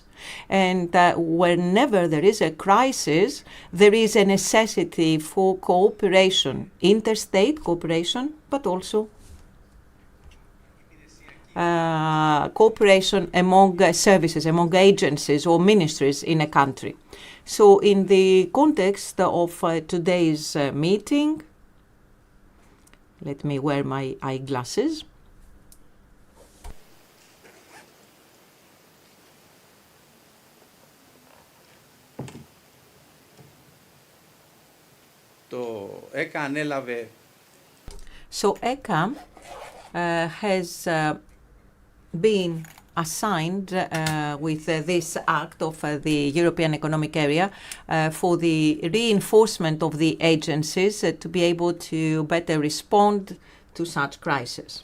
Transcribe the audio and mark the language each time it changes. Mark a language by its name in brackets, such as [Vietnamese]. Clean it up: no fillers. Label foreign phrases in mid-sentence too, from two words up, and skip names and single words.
[English] And whenever there is a crisis, there is a necessity for cooperation, interstate cooperation, but also cooperation among services, among agencies or ministries in a country. So in the context of today's meeting, let me wear my eyeglasses. [Greek] Το ΕΚΑ ανέλαβε. [English] So ECA has been assigned with this act of the European Economic Area for the reinforcement of the agencies to be able to better respond to such crises.